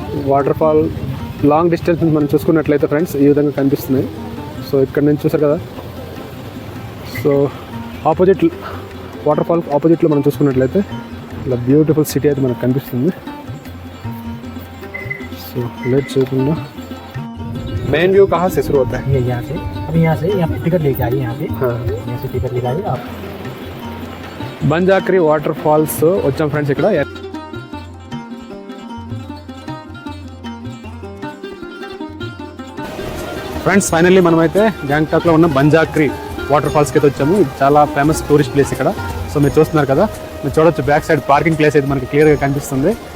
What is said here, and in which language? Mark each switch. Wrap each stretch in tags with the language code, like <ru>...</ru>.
<te>Water fall long distance నుంచి మనం చూసుకున్నట్లయితే ఫ్రెండ్స్ ఈ విధంగా కనిపిస్తున్నాయి. సో ఇక్కడ నుంచి చూసారు కదా. సో ఆపోజిట్ వాటర్ ఫాల్ ఆపోజిట్లో మనం చూసుకున్నట్లయితే ఇలా బ్యూటిఫుల్ సిటీ అయితే మనకు కనిపిస్తుంది. సో लेट చేయకుండా</te> <hi>मेन व्यू कहाँ से शुरू होता है? ये यहाँ से, अभी यहाँ से यहाँ टिकट लेके आइए यहाँ पे. हाँ, यहाँ से टिकट लेके आइए आप.</hi> <te>బంజాక్రి వాటర్ ఫాల్స్ వచ్చాం ఫ్రెండ్స్. ఇక్కడ ఫ్రెండ్స్ ఫైనల్లీ మనమైతే గ్యాంగ్టాక్లో ఉన్న బంజాక్రి వాటర్ ఫాల్స్కి అయితే వచ్చాము. ఇది చాలా ఫేమస్ టూరిస్ట్ ప్లేస్ ఇక్కడ. సో మీరు చూస్తున్నారు కదా, మీరు చూడొచ్చు బ్యాక్ సైడ్ పార్కింగ్ ప్లేస్ అయితే మనకి క్లియర్గా కనిపిస్తుంది.</te>